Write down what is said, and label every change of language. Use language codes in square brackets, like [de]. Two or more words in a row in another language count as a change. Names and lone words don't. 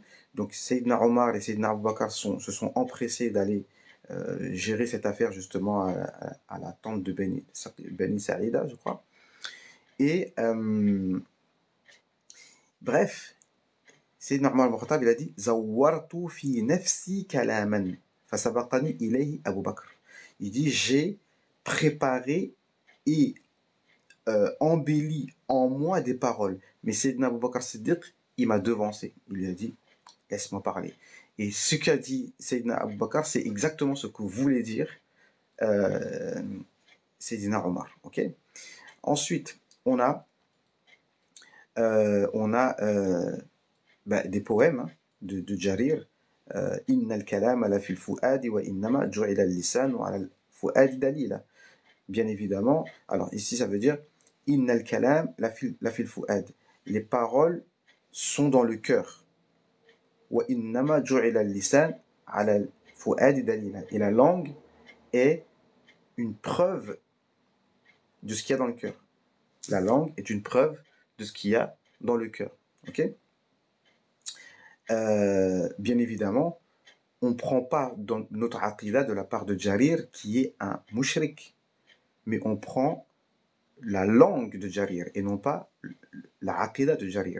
[fr] Donc Sayyidina Omar et Sayyidina Abu Bakr se sont empressés d'aller gérer cette affaire justement à la tente de Beni Saïda, je crois. Et bref, Sayyidina Omar al-Khattab, il a dit [ar] زوّرتُ في نفسي كلامًا فسبقني إليه Abu Bakr. [fr] Il dit j'ai préparé et embelli en moi des paroles. Mais Sayyidina Abu Bakr Siddiq, il m'a devancé. Il lui a dit, laisse-moi parler. Et ce qu'a dit Sayyidina Abu Bakr, c'est exactement ce que voulait dire Sayyidina Omar. Okay. Ensuite, on a des poèmes de Jarir. [ar] إن الكلام على في الفؤاد وإنما جعل اللسان وعلى الفؤاد دليلا. [fr] Bien évidemment, alors ici ça veut dire [ar] إن الكلام لفي الفؤاد. [fr] Les paroles sont dans le cœur. [ar] وَإِنَّمَا جُعِلَ اللِّسَانُ عَلَى الْفُؤَادِ دَلِيلًا. [fr] Et la langue est une preuve de ce qu'il y a dans le cœur. La langue est une preuve de ce qu'il y a dans le cœur. Ok? Bien évidemment, on ne prend pas dans notre aqidah de la part de Jarir qui est un mushrik, mais on prend la langue de Jarir et non pas la aqidah de Jarir.